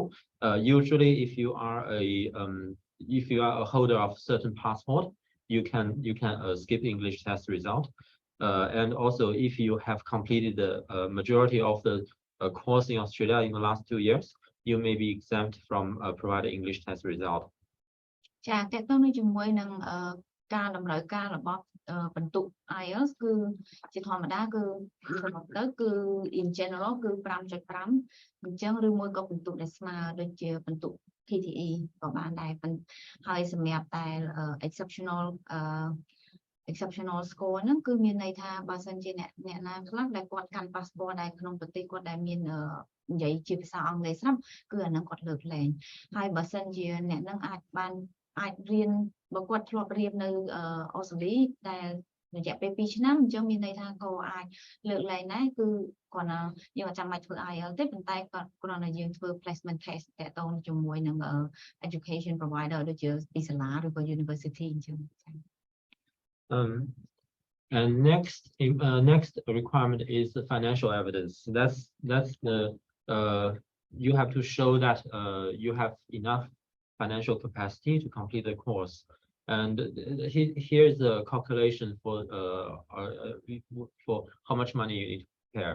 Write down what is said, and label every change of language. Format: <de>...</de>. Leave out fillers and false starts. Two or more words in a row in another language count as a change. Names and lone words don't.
<en>Usually, if you are a holder of certain passport, you can skip English test result. And also, if you have completed the majority of the course in Australia in the last 2 years, you may be exempt from providing English test result.</en> <km>ចាតកតងជាមួយនឹងការតម្រូវការរបស់បន្ទុក IELTS គឺជាធម្មតាគឺ</km> <en>in general</en> <km>គឺ 5.5 អញ្ចឹងឬមួយក៏បន្ទុកដែលស្មើដូចជាបន្ទុក PTE ក៏បានដែរហើយសម្រាប់តែ</km> <en>exceptional score</en> <km>ហ្នឹងគឺមានន័យថាបើសិនជាអ្នកណាខ្លះដែលគាត់កាន់ passport ដែលក្នុងប្រទេសគាត់ដែលមាននិ យាយជាភាសាអង់គ្លេសស្រាប់គឺអាហ្នឹងគាត់លើកលែងហើយបើសិនជាអ្នកហ្នឹងអាចរៀនបើគាត់ធ្លាប់រៀននៅអូស្ត្រាលីដែលរយៈពេល2ឆ្នាំអញ្ចឹងមានន័យថាក៏អាចលើកលែងដែរគឺគាត់ណាយើងអត់ចាំបាច់ធ្វើ IELTS ទេប៉ុន្តែគាត់គ្រាន់តែយើងធ្វើ</km> <en>placement test</en> <km>តកតងជាមួយនឹង</km> <en>education provider</en> <km>ដូចជាពីសាលាឬក៏ university អញ្ចឹង</km> <en>and next requirement is the financial evidence. That's the you have to show that you have enough financial capacity to complete the course. And here's the calculation for how much money you need to prepare.</en>